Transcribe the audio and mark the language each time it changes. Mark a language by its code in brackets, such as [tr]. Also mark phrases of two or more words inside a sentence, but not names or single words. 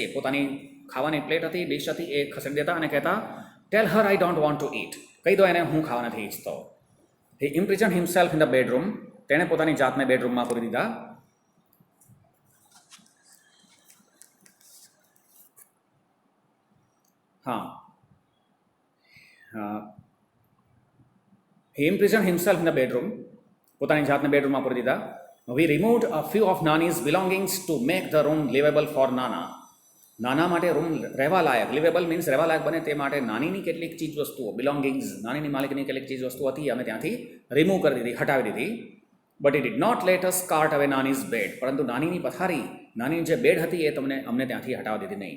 [gu] પોતાની ખાવાની પ્લેટ હતી, ડિશ હતી, એ ખસેડી દેતા અને કહેતા, [en] tell her I don't want to eat. [gu] કહી દો એને હું ખાવા નથી ઈચ્છતો. [en] he imprison himself in the bedroom. [gu] તેણે પોતાની જાતને બેડરૂમમાં પૂરી દીધા. હા, [en] he imprisoned himself in the bedroom. [gu] પોતાની જાતને બેડરૂમમાં પૂરી દીધા. [en] We removed a few of Nani's belongings to make the room livable for Nana. [gu] નાના માટે રૂમ રહેવા લાયક, [en] livable means [gu] રહેવા લાયક બને તે માટે નાનીની કેટલીક ચીજ વસ્તુઓ, બિલોંગિંગ્સ, નાનીની માલિકની કેટલીક ચીજ વસ્તુઓ હતી, અમે ત્યાંથી રિમૂવ કરી દીધી, હટાવી દીધી. [en] but it did not let us cart away Nani's bed. [gu] પરંતુ નાનીની પથારી, નાનીની જે બેડ હતી એ અમને ત્યાંથી હટાવી દીધી નહીં.